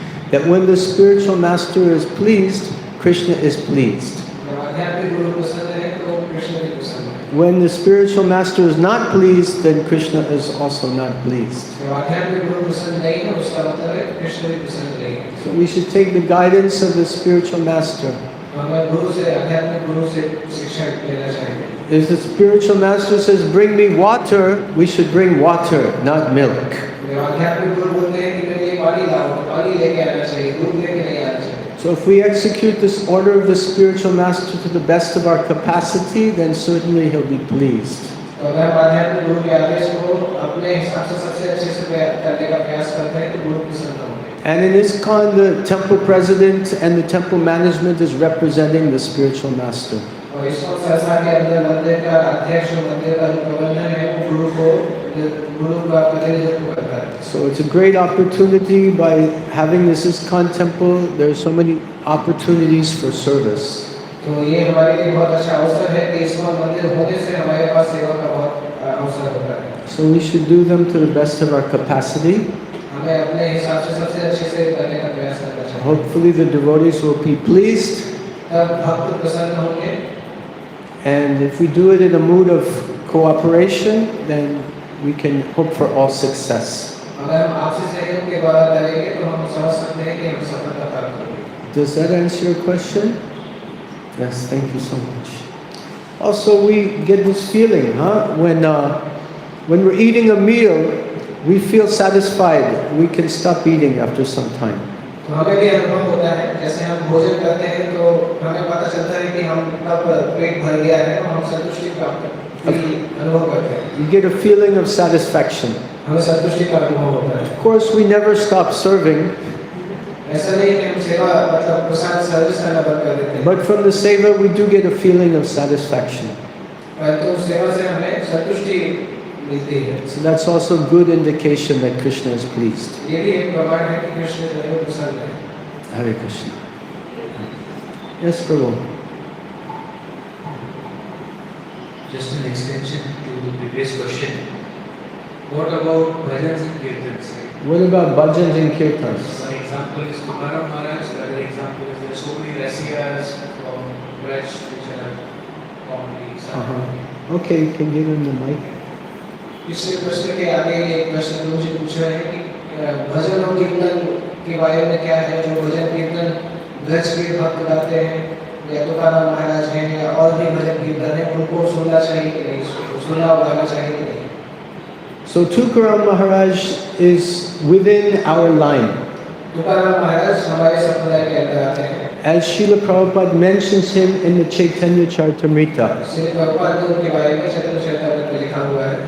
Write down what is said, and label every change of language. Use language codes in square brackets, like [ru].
[en] That when the spiritual master is pleased, Krishna is pleased. [hi] जब आध्यात्मिक गुरु प्रसन्न है तो कृष्ण भी प्रसन्न है। [en] When the spiritual master is not pleased, then Krishna is also not pleased. [hi] जब आध्यात्मिक गुरु प्रसन्न नहीं है उसका मतलब है कृष्ण भी प्रसन्न नहीं है। [en] So we should take the guidance of the spiritual master. [hi] हमें गुरु से आध्यात्मिक गुरु से शिक्षा लेना चाहिए। [en] If the spiritual master says, bring me water, we should bring water, not milk. [hi] जब आध्यात्मिक गुरु बोलते हैं कि मेरे लिए पानी लाओ, पानी लेके आना चाहिए, दूध लेके नहीं आना चाहिए। [en] So if we execute this order of the spiritual master to the best of our capacity, then certainly he'll be pleased. [hi] तो अगर हम आध्यात्मिक गुरु के आदेश को अपने हिसाब से सबसे अच्छे से करने का प्रयास करते हैं तो गुरु प्रसन्न होंगे। [en] And in ISKCON, the temple president and the temple management is representing the spiritual master. [hi] और इसको संस्था के अंदर मंदिर का अध्यक्ष और मंदिर का जो प्रबंधन है वो गुरु का प्रतिनिधित्व करता है। [en] So it's a great opportunity by having this ISKCON temple. There are so many opportunities for service. [hi] तो ये हमारे लिए बहुत अच्छा अवसर है कि इसको मंदिर होने से हमारे पास सेवा का बहुत अवसर होता है। [en] So we should do them to the best of our capacity. [hi] हमें अपने हिसाब से सबसे अच्छे से करने का प्रयास करना चाहिए। [en] Hopefully the devotees will be pleased. [hi] तब भक्त प्रसन्न होंगे। [en] And if we do it in a mood of cooperation, then we can hope for all success. [hi] अगर हम आपसी सहयोग के द्वारा करेंगे तो हम समझ सकते हैं कि हम सफलता प्राप्त करेंगे। [en] Does that answer your question? Yes, thank you so much. Also, we get this feeling, when we're eating a meal, we feel satisfied. We can stop eating after some time. [hi] तो हमें भी अनुभव होता है, जैसे हम भोजन करते हैं तो हमें पता चलता है कि हम कब पेट भर गया है और हम संतुष्टि प्राप्त अनुभव करते हैं। [en] You get a feeling of satisfaction. [hi] हमें संतुष्टि का अनुभव होता है। [en] Of course, we never stop serving. [hi] ऐसा नहीं कि हम सेवा मतलब प्रसाद सर्विस करना बंद कर देते हैं। [en] But from the seva, we do get a feeling of satisfaction. [hi] परंतु सेवा से हमें संतुष्टि मिलती है। [en] So that's also a good indication that Krishna is pleased. [hi] ये भी एक प्रमाण है कि कृष्ण जो है प्रसन्न है। [en] Hare Krishna. Yes, Prabhu. Just an extension to the previous question. What about bhajans and kirtans? What about bhajans and kirtans? One example is Tukaram Maharaj. Another example is there are so many rasiyas from Braj which are commonly sung. Okay, you can give him the mic. [hi] इससे प्रश्न के आगे एक प्रश्न मुझे पूछ रहे हैं कि भजन और कीर्तन के बारे में क्या है, जो भजन कीर्तन ब्रज के भक्त गाते हैं या तुकाराम महाराज हैं या और भी भजन कीर्तन है, उनको सुनना चाहिए कि नहीं, सुनना और गाना चाहिए कि नहीं। [en] So Tukaram Maharaj is within our line. [hi] Tukaram महाराज हमारे संप्रदाय के अंदर आते हैं। [en] As Srila Prabhupada mentions him in the Chaitanya Charitamrita. [hi] Shri Prabhupada ने उनके बारे में चैतन्य चरितामृत में लिखा हुआ है।